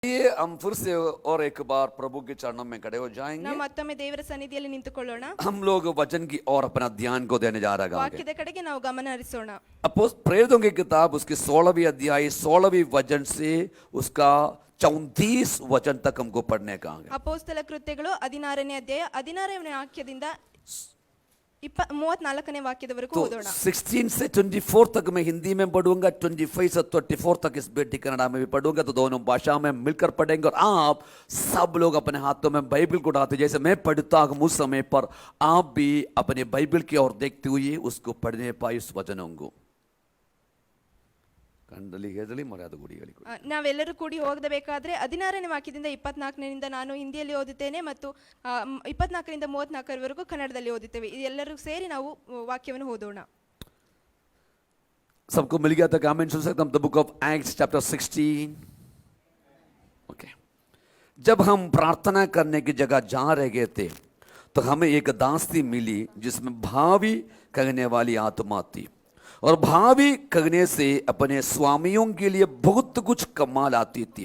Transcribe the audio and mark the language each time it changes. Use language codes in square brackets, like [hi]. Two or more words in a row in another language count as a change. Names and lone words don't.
[hi] ये हम फिर से और एक बार प्रभु के चरणों में खड़े हो [kn] ನಾವು [hi] जाएंगे। [kn] ಮತ್ತೊಮ್ಮೆ ದೇವರ ಸನ್ನಿಧಿಯಲ್ಲಿ ನಿಂತುಕೊಳ್ಳೋಣ. [hi] हम लोग वचन की और अपना ध्यान को देने जा रहे हैं। [kn] ವಾಕ್ಯದ ಕಡೆಗೆ ನಾವು ಗಮನ ಹರಿಸೋಣ. [hi] प्रेरितों की किताब उसकी 16वीं अध्याय 16वीं वचन से उसका 34 वचन तक हमको पढ़ने का है। [kn] ಅಪೊಸ್ತಲ ಕೃತ್ಯಗಳು 16ನೇ ಅಧ್ಯಾಯ 16ನೇ ವಾಕ್ಯದಿಂದ 34ನೇ ವಾಕ್ಯದವರೆಗೂ [hi] तो [kn] ಓದೋಣ. [hi] 16 से 24 तक मैं हिंदी में पढ़ूंगा, 25 से 24 तक इस बेटी कन्नड़ा में भी पढ़ूंगा, तो दोनों भाषा में मिलकर पढ़ेंगे। और आप सब लोग अपने हाथों में बाइबल को उठाते, जैसे मैं पढ़ता हूं उस समय पर आप भी अपने बाइबल की ओर देखते हुए उसको पढ़ने पाए उस वचनों को। [kn] ಕಂಡಲಿ ಹೇಳಲಿ ಮರ್ಯಾದ ಗುಡಿಗಳಿಗೆ ನಾವೆಲ್ಲರೂ ಕೂಡಿ ಹೋಗಬೇಕಾದ್ರೆ 16ನೇ ವಾಕ್ಯದಿಂದ 24ನೇದಿಂದ ನಾನು ಹಿಂದಿಯಲ್ಲಿ ಓದುತ್ತೇನೆ ಮತ್ತು 24ರಿಂದ 34ರವರೆಗೂ ಕನ್ನಡದಲ್ಲಿ ಓದುತ್ತೇವೆ. ಇದೆಲ್ಲರೂ ಸೇರಿ ನಾವು ವಾಕ್ಯವನ್ನು ಓದೋಣ. [hi] सबको मिल गया था? कमेंट सुन सकते हम [en] The Book of Acts Chapter 16. [hi] ओके, जब हम प्रार्थना करने की जगह जा रहे थे तो हमें एक दासी मिली जिसमें भावी कहने वाली आत्मा थी, और भावी कहने से अपने स्वामियों के लिए बहुत कुछ कमा लाती थी।